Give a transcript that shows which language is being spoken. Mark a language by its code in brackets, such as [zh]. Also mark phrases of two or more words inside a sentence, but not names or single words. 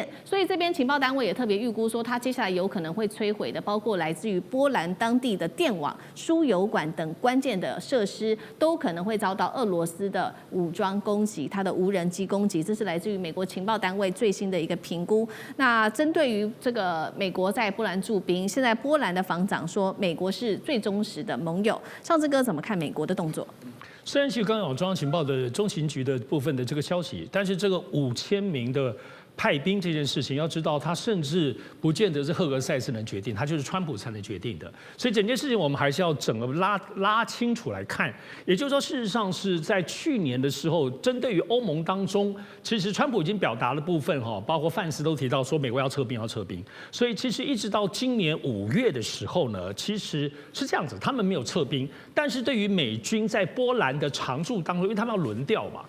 [zh] 所以這邊情報單位也特別預估說，它接下來有可能會摧毀的，包括來自於波蘭當地的電網、輸油管等關鍵的設施，都可能會遭到俄羅斯的武裝攻擊，它的無人機攻擊。這是來自於美國情報單位最新的一個評估。那針對於這個美國在波蘭駐兵，現在波蘭的防長說，美國是最忠實的盟友。尚志哥怎麼看美國的動作？雖然其實剛剛有中央情報的中情局的部分的這個消息，但是這個5000名的派兵這件事情，要知道他甚至不見得是赫格塞斯能決定，他就是川普才能決定的。所以整件事情我們還是要整個拉清楚來看。也就是說，事實上是在去年的時候，針對於歐盟當中，其實川普已經表達了部分哈，包括范斯都提到說美國要撤兵。所以其實一直到今年5月的時候呢，其實是這樣子，他們沒有撤兵，但是对於美軍在波蘭的常駐當中，因為他們要輪調嘛。